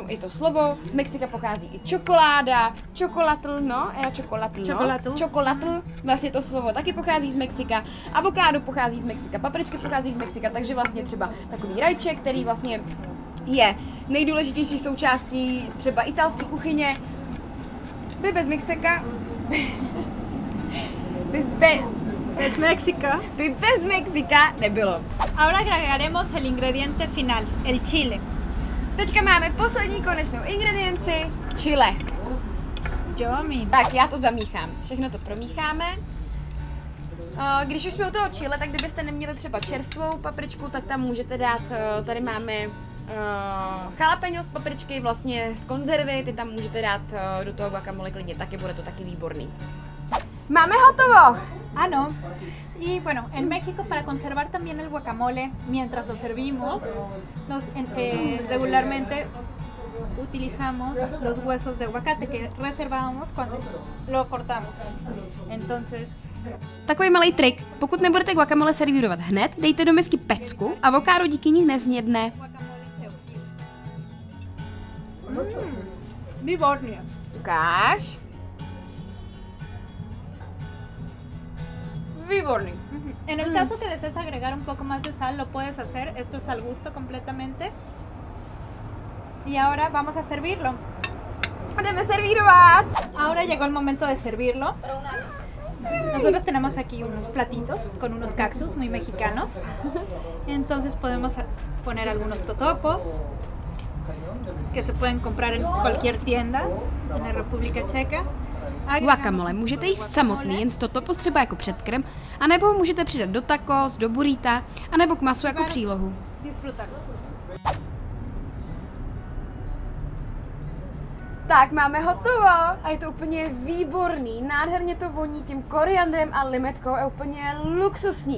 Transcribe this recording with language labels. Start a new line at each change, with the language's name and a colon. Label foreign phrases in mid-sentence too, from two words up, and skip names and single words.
Czech: i to slovo, z Mexika pochází i čokoláda, čokolatl, čokolatl, vlastně to slovo taky pochází z Mexika, avokádo pochází z Mexika, papričky pochází z Mexika, takže vlastně třeba takový rajček, který vlastně je nejdůležitější součástí třeba italské kuchyně, by bez Mexika, by bez Mexika nebylo.
Spanish: Ahora agregaremos el ingrediente final, el chile.
Czech: Teďka máme poslední konečnou ingredienci, chile. Tak já to zamíchám, všechno to promícháme. Když už jsme u toho chile, tak kdybyste neměli třeba čerstvou papričku, tak tam můžete dát, tady máme jalapeňo z papričky, vlastně z konzervy, ty tam můžete dát do toho guacamole klidně, taky bude to taky výborný. Máme hotovo! Ano.
Spanish: Y bueno, en México para conservar también el guacamole mientras lo servimos, regularmente utilizamos los huesos de aguacate que reservamos cuando lo cortamos. Entonces,
Czech: takový malý trik, pokud nebudete guacamole servírovat hned, dejte do misky pecku, avokádo díky ní neznědne. Výborně. Ukáž. Výborný.
Spanish: En el caso que desees agregar un poco más de sal, lo puedes hacer. Esto es al gusto completamente. Y ahora vamos a servirlo.
Czech: Jdeme servírovat.
Spanish: Ahora llegó el momento de servirlo. Nosotros tenemos aquí unos platitos con unos cactus muy mexicanos. Entonces podemos poner algunos totopos que se pueden comprar en cualquier tienda en la República Checa.
Czech: Guacamole můžete jíst samotný, jen totopos třeba jako předkrm, anebo ho můžete přidat do tacos, do burrita, anebo k masu jako přílohu. Tak, máme hotovo a je to úplně výborný, nádherně to voní tím koriandrem a limetkou, je úplně luxusní.